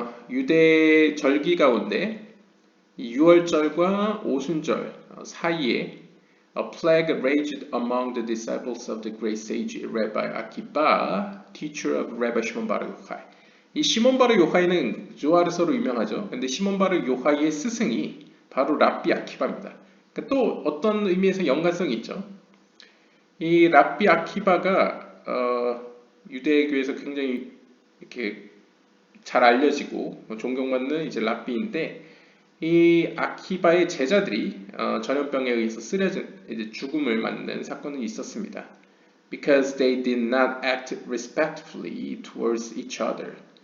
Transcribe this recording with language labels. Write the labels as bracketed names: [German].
[Korean] 유대 절기 가운데 유월절과 오순절 사이에 [English] A plague raged among the disciples of the great sage Rabbi Akiba, teacher of Rabbi Shimon bar Yochai. [Korean] 이 시몬 바르 요하이는 조아르서로 유명하죠. 근데 시몬 바르 요하이의 스승이 바로 랍비 아키바입니다. 그러니까 또 어떤 의미에서 연관성이 있죠. 이 랍비 아키바가 유대교에서 굉장히 이렇게 잘 알려지고 존경받는 이제 랍비인데 이 아키바의 제자들이 전염병에 의해서 쓰러진 이제 죽음을 맞는 사건이 있었습니다. [English] Because they did not act respectfully towards each other.